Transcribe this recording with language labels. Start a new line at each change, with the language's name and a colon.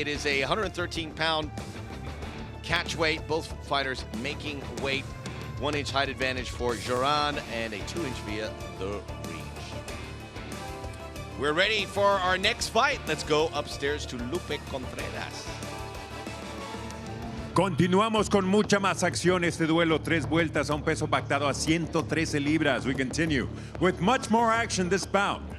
English: It is a 113-pound catch weight. Both fighters making weight. 1-inch height advantage for Jorand and a 2-inch via the reach. We're ready for our next fight. Let's go upstairs to Lupe Contreras.
Spanish: Continuamos con mucha más acción. Este duelo, 3 vueltas a un peso pactado a 113 libras.
English: We continue with much more action this bout.